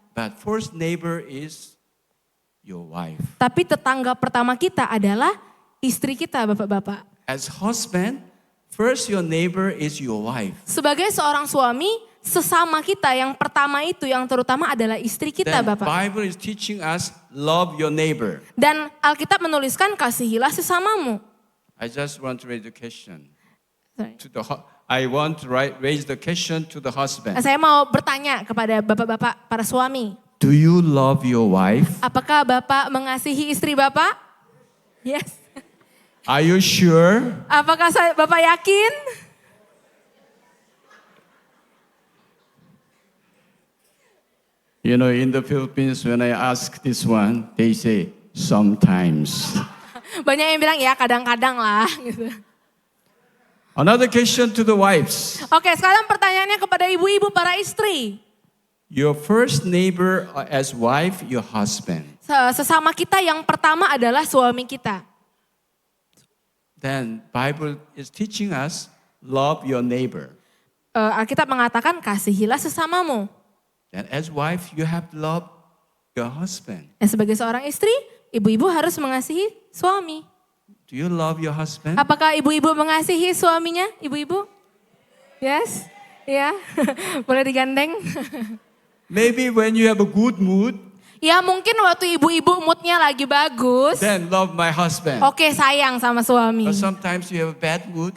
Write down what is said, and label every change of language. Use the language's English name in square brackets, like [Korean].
[English] But first neighbor is your wife. [Indonesian] Tapi tetangga pertama kita adalah istri kita bapak-bapak. [English] As husband, first your neighbor is your wife. [Indonesian] Sebagai seorang suami, sesama kita yang pertama itu yang terutama adalah istri kita [English] Then [Indonesian] bapak. [English] Bible is teaching us love your neighbor. [Indonesian] Dan Alkitab menuliskan kasihilah sesamamu. [English] I just want to raise the question Sorry. to the I want to raise the question to the husband. [Indonesian] Saya mau bertanya kepada bapak-bapak para suami. [English] Do you love your wife? [Indonesian] Apakah bapak mengasihi istri bapak? [English] Yes. Are you sure? [Indonesian] Apakah bapak yakin? [English] You know, in the Philippines, when I ask this one, they say, sometimes. [Indonesian] Banyak yang bilang ya kadang-kadang lah. Gitu. [English] Another question to the wives. [Indonesian] Oke, sekarang pertanyaannya kepada ibu-ibu para istri. [English] Your first neighbor as wife, your husband. [Indonesian] Sesama kita yang pertama adalah suami kita. [English] Then Bible is teaching us, love your neighbor. [Indonesian] Alkitab mengatakan kasihilah sesamamu. [English] And as wife, you have to love your husband. [Indonesian] Dan sebagai seorang istri, ibu-ibu harus mengasihi suami. [English] Do you love your husband? [Indonesian] Apakah ibu-ibu mengasihi suaminya? Ibu-ibu? Yes? Ya, boleh digandeng. [English] Maybe when you have a good mood, [Indonesian] Ya mungkin waktu ibu-ibu moodnya lagi bagus. [English] then love my husband. [Indonesian] Oke sayang sama suami. [English] But sometimes you have a bad mood,